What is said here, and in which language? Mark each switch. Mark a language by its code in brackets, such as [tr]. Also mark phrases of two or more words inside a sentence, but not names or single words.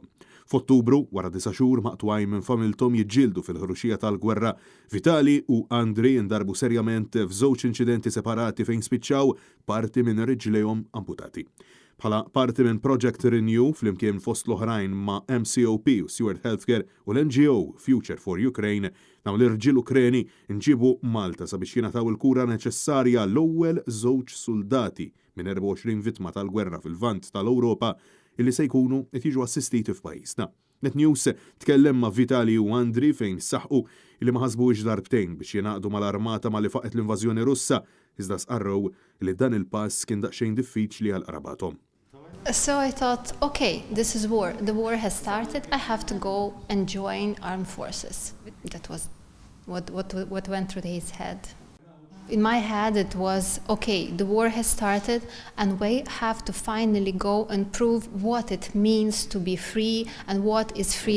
[mt] F'Ottubru, wara 9 xhur maqtwaj minn familthom jiġġieldu fil-ħruxija tal-gwerra, Vitali u Andriy indarbu serjament f'żewġ inċidenti separati fejn spiċċaw parti minn riġlejhom amputati. Bħala parti minn Project Renew flimkien fost l-oħrajn ma' MCOP u Stewart Healthcare u l-NGO Future for Ukraine naw l-irġiel Ukreni nġibu Malta sabiex jingħataw il-kura neċessarja l-ewwel żewġ soldati minn 24 vittma tal-gwerra fil-vant tal-Ewropa illi se jkunu qed jiġu assistiti f'pajjiżna. NetNews tkellem ma' Vitali u Andriy fejn saħqu illi ma ħasbuhiex darbtejn biex jingħaqdu mal-armata malli faqet l-invażjoni Russa iżda sqarrew li dan il-pass kien daqsxejn diffiċli għal qrabathom. [en] So I thought, okay, this is war. The war has started. I have to go and join armed forces. That was what went through his head. In my head, it was, okay, the war has started and we have to finally go and prove what it means to be free and what is freedom.